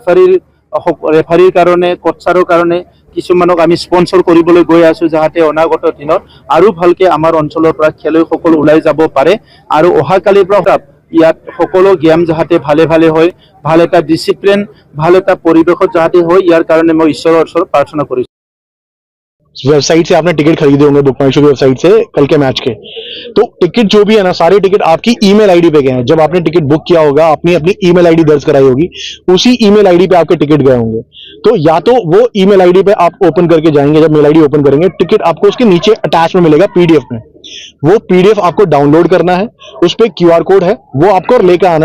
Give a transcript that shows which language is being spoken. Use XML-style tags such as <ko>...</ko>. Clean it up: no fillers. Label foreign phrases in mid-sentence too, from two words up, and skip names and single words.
<as>ৰেফাৰীৰ কাৰণে কোচাৰৰ কাৰণে কিছুমানক আমি স্পন্সৰ কৰিবলৈ গৈ আছো যাতে অনাগত দিনত আৰু ভালকে আমাৰ অঞ্চলৰ পৰা খেলুৱৈসকল ওলাই যাব পাৰে আৰু অহাকালিৰ পৰা ইয়াত সকলো গেম যাতে ভালে হয় ভাল এটা ডিসিপ্লিন ভাল এটা পৰিবেশত যাতে হয় ইয়াৰ কাৰণে মই ঈশ্বৰৰ ওচৰত প্ৰাৰ্থনা কৰিছো</as> <hi>वेबसाइट से आपने टिकट खरीदे होंगे बुक माई शो वेबसाइट से कल के मैच के तो टिकट जो भी है ना सारे टिकट आपकी</hi> <en>email ID</en> <hi>पे गए हैं जब आपने टिकट बुक किया होगा आपने अपनी</hi> <en>email ID</en> <hi>दर्ज कराई होगी उसी</hi> <en>email ID</en> <hi>पे आपके टिकट गए होंगे तो या तो वो</hi> <en>email ID</en> <hi>पे आप ओपन करके जाएंगे जब</hi> <en>mail ID open</en> <hi>करेंगे टिकट आपको उसके नीचे अटैच में मिलेगा PDF में वो PDF आपको डाउनलोड करना है उस पे</hi> <en>QR code</en> <hi>है वो आपको लेकर आना</hi>